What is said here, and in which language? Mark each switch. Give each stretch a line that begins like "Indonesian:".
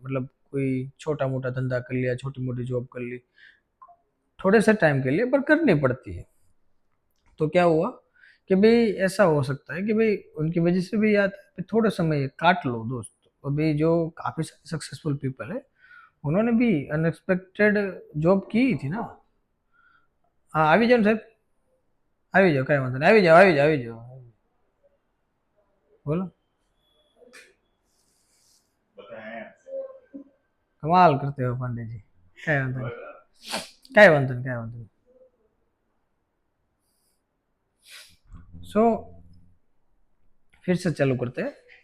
Hindi: मतलब कोई छोटा मोटा धंधा कर लिया, छोटी मोटी जॉब कर ली, थोड़े से टाइम के लिए पर करनी पड़ती है। तो क्या हुआ कि भाई ऐसा हो सकता है कि भाई उनकी वजह से भी याद है, थोड़े समय काट लो दोस्त। अभी जो काफ़ी सक्सेसफुल पीपल है उन्होंने भी अनएक्सपेक्टेड जॉब की थी ना।
Gujarati: हाँ આવી જાઓ ને સાહેબ, આવી જાઓ, કાંઈ વાંધો નહીં, આવી જાઓ આવી જાઓ આવી જાઓ, બોલો।
Hindi: कमाल करते हो पांडे जी,
Gujarati: कांई वांधो नहीं,
Hindi: कांई वांधो नहीं, कांई वांधो नहीं। सो फिर से चालू करते हैं।